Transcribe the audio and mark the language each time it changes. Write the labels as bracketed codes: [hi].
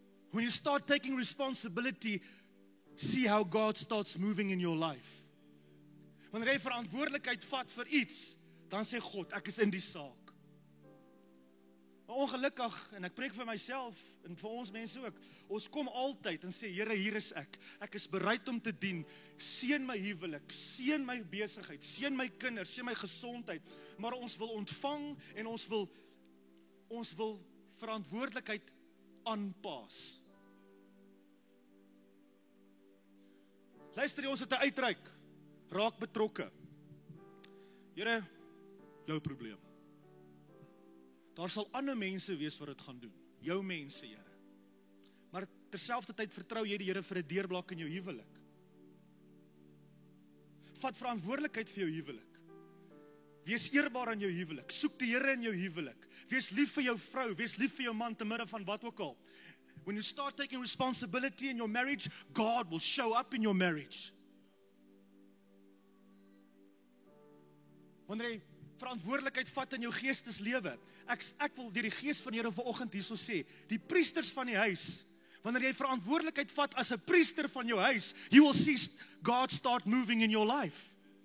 [en] When you start taking responsibility, see how God starts moving in your life. [af] Wanneer jy verantwoordelikheid vat vir iets, dan sê God, ek is in die saak. Maar ongelukkig, en ek preek vir myself, en vir ons mense ook, ons kom altyd en sê, Here, hier is ek is bereid om te dien, seën my huwelik, seën my besigheid, seën my kinders, seën my gesondheid, maar ons wil ontvang, en ons wil verantwoordelikheid aanpas. Luister, ons het 'n uitreik, raak betrokke. Here, jou probleem. Daar sal ander mense wees wat dit gaan doen. Jou mense, Here. Maar terselfdertyd vertrou jy die Here vir 'n deurblak in jou huwelik. Vat verantwoordelikheid vir jou huwelik. Wees eerbaar in jou huwelik. Soek die Here in jou huwelik. Wees lief vir jou vrou, wees lief vir jou man te midde van wat ook al. [en] When you start taking responsibility in your marriage, God will show up in your marriage. [af] Wanneer jy verantwoordelikheid vat in jou geesteslewe. Ek wil deur die gees van die Here vanoggend hierso sê, die priesters van die huis, wanneer jy verantwoordelikheid vat as 'n priester van jou huis, [en] you will see God start moving in your life.